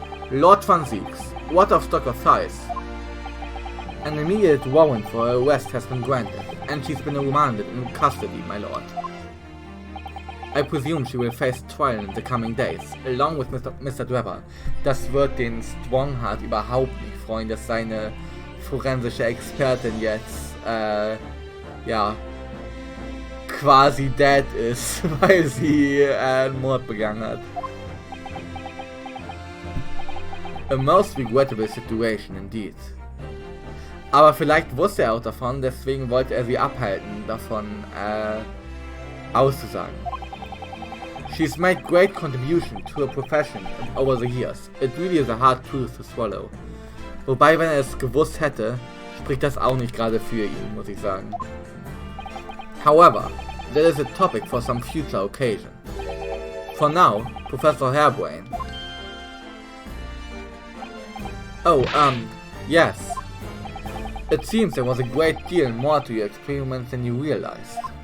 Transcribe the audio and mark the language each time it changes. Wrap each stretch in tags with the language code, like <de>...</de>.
<en>Lord Van Zieks, what of Dr. Seuss? An immediate warrant for her arrest has been granted, and she's been remanded in custody, my lord. I presume she will face trial in the coming days, along with Mr. Drebber.</en> <de>Das wird den Strongheart überhaupt nicht freuen, dass seine forensische Expertin jetzt, ja, quasi dead ist, weil sie einen Mord begangen hat.</de> <en>A most regrettable situation indeed.</en> <de>Aber vielleicht wusste er auch davon, deswegen wollte er sie abhalten, davon auszusagen.</de> <en>She's made great contribution to her profession over the years. It really is a hard truth to swallow.</en> <de>Wobei, wenn er es gewusst hätte, spricht das auch nicht gerade für ihn, muss ich sagen.</de> <en>However, that is a topic for some future occasion. For now, Professor Harebrain. Oh, yes. It seems there was a great deal more to your experiments than you realized.</en>